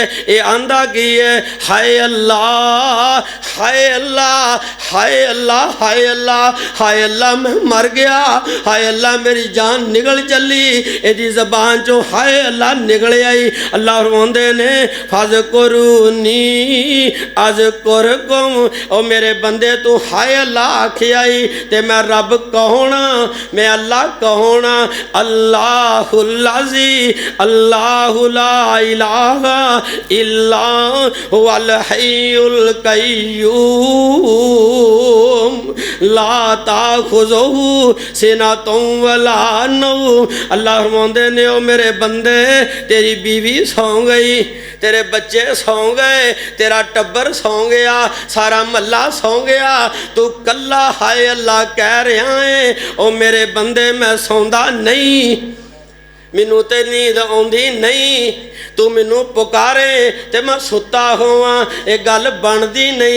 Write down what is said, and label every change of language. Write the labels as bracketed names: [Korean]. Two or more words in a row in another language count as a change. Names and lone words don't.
[Punjabi] ਯੇ ਆਂਦਾ ਕੀ ਹੈ, ਹਾਏ ਅੱਲਾਹ, ਹਾਏ ਅੱਲਾਹ, ਹਾਏ ਅੱਲਾਹ, ਹਾਏ ਅੱਲਾਹ, ਹਾਏ ਅੱਲਾਹ, ਮੈਂ ਮਰ ਗਿਆ, ਹਾਏ ਅੱਲਾਹ ਮੇਰੀ ਜਾਨ ਨਿਕਲ ਚਲੀ। ਇਹਦੀ ਜ਼ਬਾਨ ਚੋਂ ਹਾਏ ਅੱਲਾਹ ਨਿਕਲ ਆਈ। ਅੱਲਾਹ ਫ਼ਰਮਾਉਂਦੇ ਨੇ [Arabic] فاذكروني أذكركم. [Punjabi] ਓ ਮੇਰੇ ਬੰਦੇ ਤੂ ਹਾਏ ਅੱਲਾਹ ਆਖਿਆ ਹੀ ਤੇ ਮੈਂ ਰੱਬ ਕਹੋਨਾ, ਮੈਂ ਅੱਲਾਹ ਕਹੋਨਾ। [Arabic] الله العظي، الله لا إله إلا هو الحي القيوم لا تأخذه سنة ولا نوم. [Punjabi] ਅੱਲਾਹ ਫ਼ਰਮਾਉਂਦੇ ਨੇ ਓ ਮੇਰੇ ਬੰਦੇ ਤੇਰੀ ਬੀਵੀ ਸੌਂ ਗਈ, ਤੇਰੇ ਬੱਚੇ ਸੌਂ ਗਏ, ਤੇਰਾ ਟੱਬਰ ਸੌਂ ਗਿਆ, ਸਾਰਾ ਮਹੱਲਾ ਸੌਂ ਗਿਆ, ਤੂ ਕੱਲਾ ਹਾਏ ਅੱਲਾਹ ਕਹਿ ਰਿਹਾ ਹੈ। ਓ ਮੇਰੇ ਬੰਦੇ ਮੈਂ ਸੌਂਦਾ ਨਹੀਂ, ਮੈਨੂੰ ਤੇ ਨੀਂਦ ਆਉਂਦੀ ਨਹੀਂ, ਤੂ ਮੈਨੂੰ ਪੁਕਾਰੇ ਤੇ ਮੈਂ ਸੁੱਤਾ ਹੋਵਾਂ, ਯੇ ਗੱਲ ਬਣਦੀ ਨਹੀਂ।